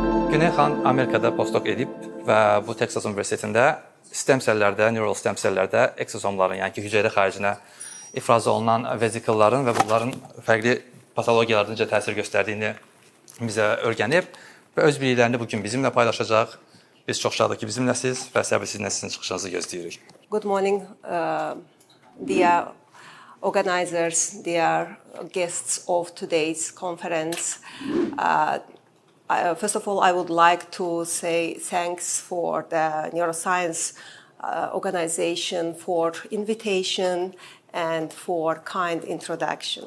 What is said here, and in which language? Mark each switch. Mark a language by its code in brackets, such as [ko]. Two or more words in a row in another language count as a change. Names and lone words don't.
[az] Güney xan Amerikada postdoc edib və bu Texas Universitetində stem sellərdə, [en] neural stem [az] sellərdə exosomların, yəni ki, hüceyrə xaricinə ifraz olunan vesicle'ların və bunların fərqli patologiyalarda necə təsir göstərdiyini bizə öyrənib və öz biliklərini bugün bizimlə paylaşacaq. Biz çox şadıq ki, bizimləsiz və səbirsizlə sizin çıxışınızı gözləyirik. [en] Good morning, dear organizers, dear guests of today's conference. First of all, I would like to say thanks for the neuroscience organization for invitation and for kind introduction.